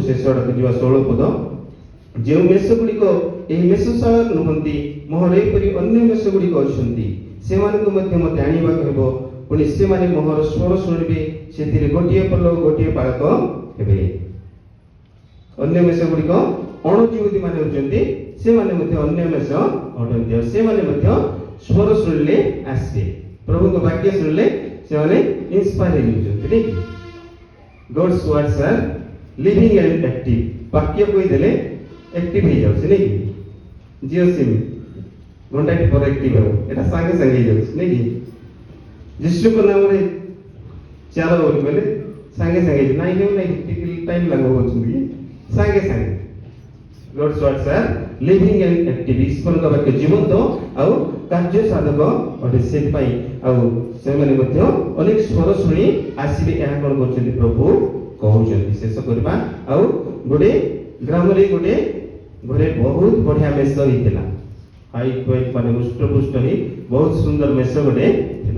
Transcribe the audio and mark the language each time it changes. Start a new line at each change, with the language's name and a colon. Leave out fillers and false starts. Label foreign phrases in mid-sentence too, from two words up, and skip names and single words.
Odia: ଶେଷ ଆଡ଼କୁ ଯିବା 16 ପଦ, ଯେଉଁ ମେଷ ଗୁଡ଼ିକ ଏହି ମେଷଶାଳ ନୁହନ୍ତି, ମୋହର ଏପରି ଅନ୍ୟ ମେଷ ଗୁଡ଼ିକ ଅଛନ୍ତି, ସେମାନଙ୍କୁ ମଧ୍ୟ ମୋତେ ଆଣିବାକୁ ହେବ, ପୁଣି ସେମାନେ ମୋହର ସ୍ୱର ଶୁଣିବେ, ସେଥିରେ ଗୋଟିଏ ପଲ ଗୋଟିଏ ପାଳକ ହେବେ। ଅନ୍ୟ ମେଷ ଗୁଡ଼ିକ ଅଣଜୀବତୀ ମାନେ ହେଉଛନ୍ତି, ସେମାନେ ମଧ୍ୟ ଅନ୍ୟ ମେଷ ଅଟନ୍ତି, ଆଉ ସେମାନେ ମଧ୍ୟ ସ୍ୱର ଶୁଣିଲେ ଆସିବେ, ପ୍ରଭୁଙ୍କ ବାକ୍ୟ ଶୁଣିଲେ ସେମାନେ ଇନ୍ସପାୟାର ହେଇଯାଉଛନ୍ତି। ନାଇଁ କି?
English: God's words are living and active,
Odia: ବାକ୍ୟ କହିଦେଲେ ଆକ୍ଟିଭ ହେଇଯାଉଛି। ନାଇଁ କି? ଜିଓ ସିମ୍ ଘଣ୍ଟାଟି ପରେ ଆକ୍ଟିଭ ହେବ, ଏଟା ସାଙ୍ଗେ ସାଙ୍ଗେ ହେଇଯାଉଛି। ନାଇଁ କି? ଯୀଶୁଙ୍କ ନାମରେ ଚାଲ ବୋଲି କହିଲେ ସାଙ୍ଗେ ସାଙ୍ଗେ ହେଇଯିବ, ନାଇଁ ହେଉ ନାଇଁ ଟିକେ ଟାଇମ୍ ଲାଗିବ କହୁଛନ୍ତି, ସାଙ୍ଗେ ସାଙ୍ଗେ।
English: God's words are living and active,
Odia: ଈଶ୍ୱରଙ୍କ ବାକ୍ୟ ଜୀବନ୍ତ ଆଉ କାର୍ଯ୍ୟ ସାଧକ ଅଟେ। ସେଥିପାଇଁ ଆଉ ସେମାନେ ମଧ୍ୟ ଅନେକ ସ୍ୱର ଶୁଣି ଆସିବେ, ଏହା କ'ଣ କରୁଛନ୍ତି ପ୍ରଭୁ କହୁଛନ୍ତି। ଶେଷ କରିବା, ଆଉ ଗୋଟେ ଗ୍ରାମରେ ଗୋଟେ ଘରେ ବହୁତ ବଢିଆ ମେଷ ହେଇଥିଲା,
English: height weight
Odia: ମାନେ ହୃଷ୍ଟପୁଷ୍ଟ ହେଇ ବହୁତ ସୁନ୍ଦର ମେଷ ଗୋଟେ ଥିଲା।